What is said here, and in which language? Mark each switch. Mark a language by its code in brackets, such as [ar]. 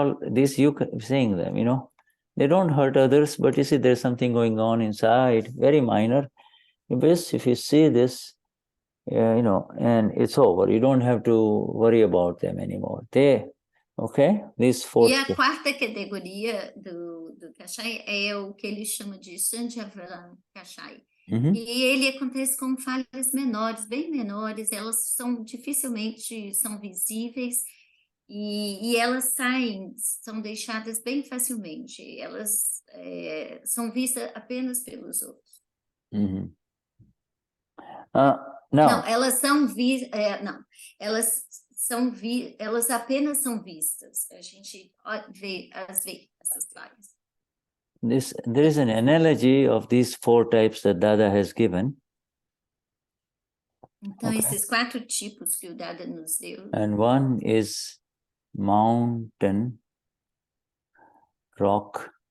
[en] These you seeing them, they don't hurt others, but you see there's something going on inside, very minor. If you see this, and it's over. You don't have to worry about them anymore. Okay? These 4. [pt] E a quarta categoria do Kashaya é o que ele chama de Sanjavalan Kashaya, E ele acontece com falhas menores, bem menores, elas são dificilmente são visíveis e elas saem, são deixadas bem facilmente, elas são vistas apenas pelos outros. Não, elas são não, elas apenas são vistas. A gente vê essas falhas. [en] There is an analogy of these 4 types that Dada has given. [pt] Então, esses 4 tipos que o Dada nos deu. [en] And one is mountain, rock.